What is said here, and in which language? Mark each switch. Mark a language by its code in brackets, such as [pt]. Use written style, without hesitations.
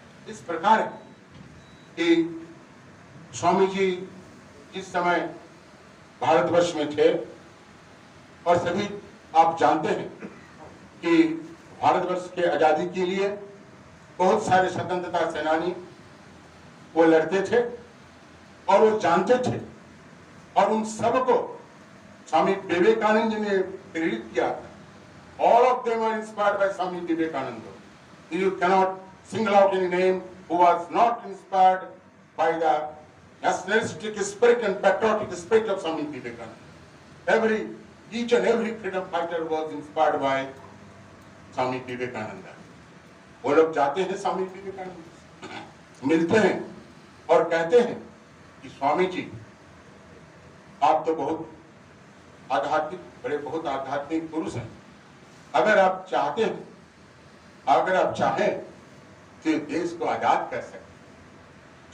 [hi] इस प्रकार है कि स्वामी जी जिस समय भारतवर्ष में थे, और सभी आप जानते हैं कि भारतवर्ष के आजादी के लिए बहुत सारे स्वतंत्रता सेनानी वो लड़ते थे और वो जानते थे, और उन सबको स्वामी विवेकानंद जी ने प्रेरित किया था। [en] All of them are inspired by Swami Vivekananda. You cannot single out any name who was not inspired by the nationalistic spirit and patriotic spirit of Swami Vivekananda. Each and every freedom fighter was inspired by Swami Vivekananda. [hi] वो लोग जाते हैं स्वामी विवेकानंद, मिलते हैं और कहते हैं कि स्वामी जी, आप तो बहुत आध्यात्मिक पुरुष हैं। अगर आप चाहते हैं, अगर आप चाहें तो देश को आजाद कर सकते।